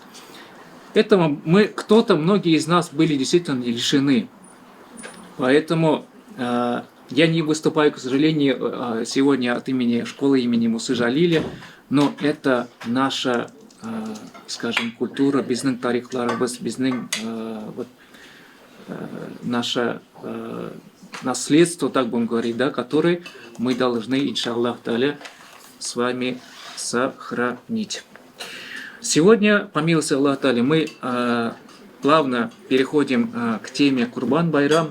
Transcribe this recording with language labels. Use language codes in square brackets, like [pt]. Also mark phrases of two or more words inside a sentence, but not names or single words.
[ru] Этого многие из нас были действительно лишены. Поэтому я не выступаю, к сожалению, сегодня от имени школы имени Мусы Жалиля, но это наша, скажем, культура, [tt] bizning тарихларыбыз, bizning [ru] наше наследство, так будем говорить, да, которое мы должны, [ar] إن شاء الله تعالى, [ru] с вами сохранить. Сегодня, по милости Аллаха та'аля, мы плавно переходим к теме Курбан-Байрам.